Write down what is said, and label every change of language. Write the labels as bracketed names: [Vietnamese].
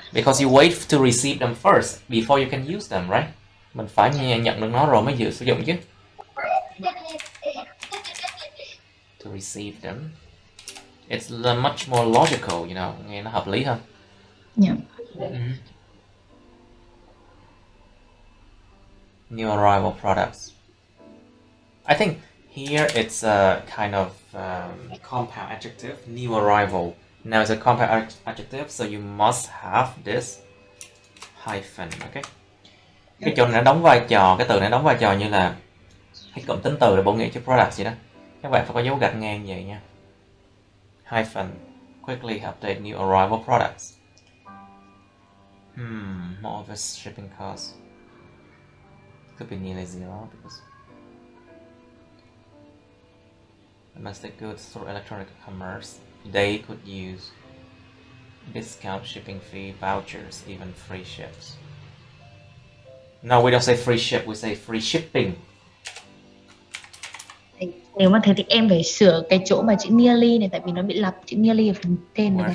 [English] Because you wait to receive them first before you can use them, right? [Vietnamese] Mình phải nhận được nó rồi mới dự sử dụng chứ. [English] To receive them, it's much more logical, you know, [Vietnamese] nghe nó hợp lý hơn. [English] Yeah. New arrival products. I think here it's a kind of compound adjective, new arrival. Now it's a compound adjective, so you must have this hyphen, okay? [Vietnamese] Cái chỗ này nó đóng vai trò, cái từ này đóng vai trò như là cái cụm tính từ để bổ nghĩa cho products vậy đó. Các bạn phải có dấu gạch ngang vậy nha. [English] Hyphen, quickly update new arrival products. More of a shipping cost. Could be nearly zero because domestic goods through electronic commerce, they could use discount shipping fee, vouchers, even free ships. No, we don't say free ship, we say free shipping. [Vietnamese] Nếu mà thế thì em phải sửa cái chỗ mà chữ nearly này, tại vì nó bị lặp chữ nearly ở phần tên này.